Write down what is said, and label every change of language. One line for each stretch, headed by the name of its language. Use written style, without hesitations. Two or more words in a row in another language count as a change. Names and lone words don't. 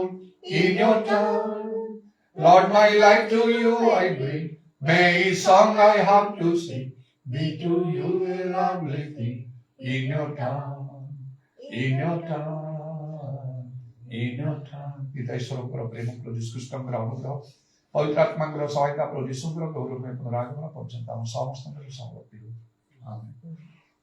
English: In your time, Lord, my life to you I bring. May each song I have to sing be to you a lovely thing. In your time, in your time, in your time.
Odia: ପିତା ଈଶ୍ୱରଙ୍କର ପ୍ରେମ, ପ୍ରଭୁ ଯୀଶୁ ଖ୍ରୀଷ୍ଟଙ୍କର ଅନୁଗ୍ରହ, ପବିତ୍ର ଆତ୍ମାଙ୍କର ସହାୟତା, ପ୍ରଭୁ ଯୀଶୁଙ୍କର ଗୌରବମୟ ପୁନରାଗମନ ପର୍ଯ୍ୟନ୍ତ ଆମ ସମସ୍ତଙ୍କର ସହବର୍ତ୍ତୀ ହେଉ, ଆମେନ୍।